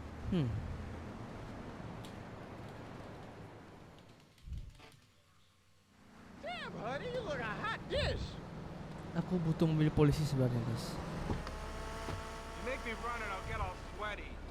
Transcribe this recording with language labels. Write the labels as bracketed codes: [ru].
[en] Damn, honey, you look a hot dish. [id] Aku butuh mobil polisi sebenarnya guys. [en] You make me run and I'll get all sweaty.